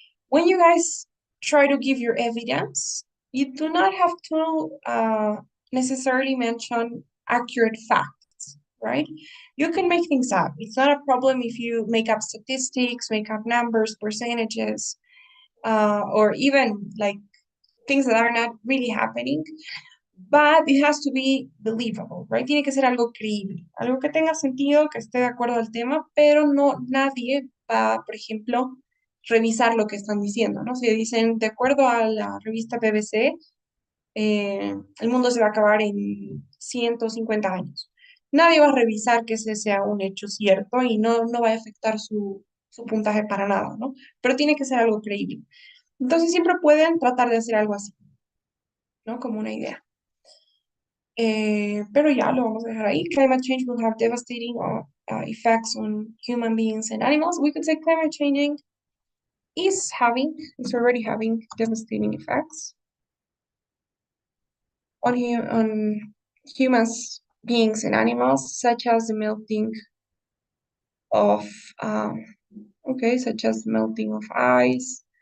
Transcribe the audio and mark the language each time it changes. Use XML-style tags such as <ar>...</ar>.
<en>When you guys try to give your evidence, you do not have to necessarily mention accurate facts, right? You can make things up. It's not a problem if you make up statistics, make up numbers, percentages, or even like things that are not really happening, but it has to be believable, right?</en> <es>Tiene que ser algo creíble, algo que tenga sentido, que esté de acuerdo al tema, pero no nadie va, por ejemplo, revisar lo que están diciendo, ¿no? Si dicen, de acuerdo a la revista BBC, el mundo se va a acabar en 150 años. Nadie va a revisar que ese sea un hecho cierto y no va a afectar su puntaje para nada, ¿no? Pero tiene que ser algo creíble. Entonces siempre pueden tratar de hacer algo así, ¿no? Como una idea. Pero ya lo vamos a dejar ahí.</es> <en>Climate change will have devastating effects on human beings and animals. We could say climate changing is already having devastating effects on humans, beings, and animals, such as the melting of, such as the melting of ice.</en>